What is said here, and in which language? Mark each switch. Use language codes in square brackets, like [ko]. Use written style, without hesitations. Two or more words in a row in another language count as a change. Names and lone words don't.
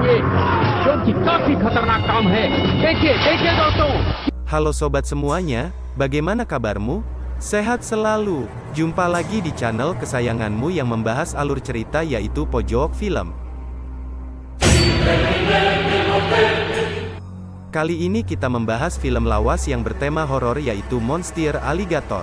[hi] क्योंकि काफी खतरनाक काम है। देखिए देखिए दोस्तों। [id] Halo sobat semuanya, bagaimana kabarmu? Sehat selalu. Jumpa lagi di channel kesayanganmu yang membahas alur cerita yaitu Pojok Film. Kali ini kita membahas film lawas yang bertema horor yaitu Monster Alligator.